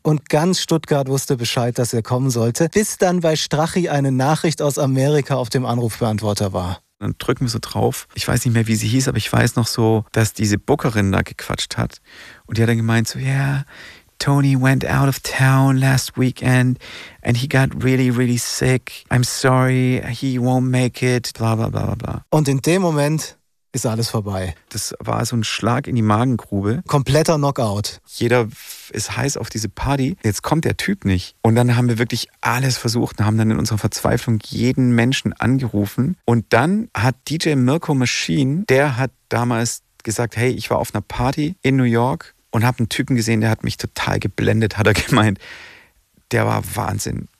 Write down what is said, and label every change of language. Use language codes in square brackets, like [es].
[de] Und ganz Stuttgart wusste Bescheid, dass er kommen sollte, bis dann bei Strachi eine Nachricht aus Amerika auf dem Anrufbeantworter war. Dann drücken wir so drauf. Ich weiß nicht mehr, wie sie hieß, aber ich weiß noch so, dass diese Bookerin da gequatscht hat. Und die hat dann gemeint so, [en] yeah, Tony went out of town last weekend and he got really, really sick. I'm sorry, he won't make it, bla bla bla bla. [de] Und in dem Moment ist alles vorbei. Das war so ein Schlag in die Magengrube. Kompletter Knockout. Jeder ist heiß auf diese Party. Jetzt kommt der Typ nicht. Und dann haben wir wirklich alles versucht und haben dann in unserer Verzweiflung jeden Menschen angerufen. Und dann hat DJ Mirko Machine, der hat damals gesagt, hey, ich war auf einer Party in New York und habe einen Typen gesehen, der hat mich total geblendet, hat er gemeint. Der war Wahnsinn.